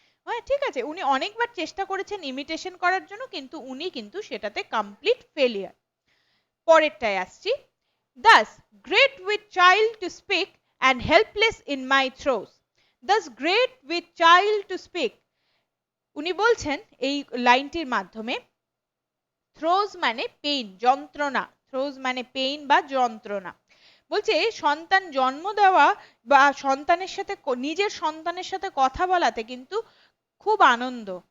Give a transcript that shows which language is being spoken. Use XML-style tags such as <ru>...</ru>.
<bn>হ্যাঁ, ঠিক আছে, উনি অনেকবার চেষ্টা করেছেন ইমিটেশন করার জন্য, কিন্তু উনি কিন্তু সেটাতে কমপ্লিট ফেলিয়ার। পরেরটায় আসছি।</bn> <en>Thus great with child to speak and helpless in my throes। Thus great with child to speak,</en> <bn>উনি বলছেন এই লাইনটির মাধ্যমে, থ্রোজ মানে পেইন, যন্ত্রণা, থ্রোজ মানে পেইন বা যন্ত্রণা। বলছে সন্তান জন্ম দেওয়া বা সন্তানের সাথে, নিজের সন্তানের সাথে কথা বলাতে কিন্তু খুব আনন্দ।</bn>